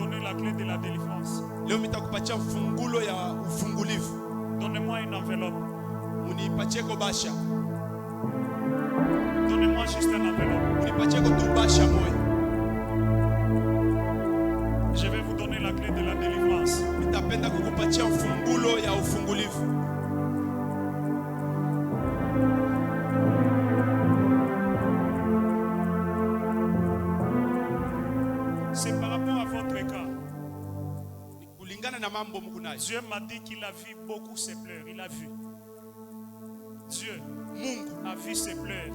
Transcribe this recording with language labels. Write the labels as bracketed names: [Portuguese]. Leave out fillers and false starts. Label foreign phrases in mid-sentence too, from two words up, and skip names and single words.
[French] la clé de la délivrance. [Swahili] Leo nitakupatia fungulo ya ufungulivu. [French] Donnez-moi une enveloppe. [Swahili] Unipatie ko basha. [French] Donnez-moi juste une enveloppe. [Swahili] Unipatie ko tu basha moyo. [French] Je vais vous donner la clé de la délivrance. [Swahili] Nitapenda kukupatia fungulo ya ufungulivu. [French] C'est par rapport à votre cas. Dieu m'a dit qu'il a vu beaucoup ses pleurs. Il a vu. Dieu a vu ses pleurs.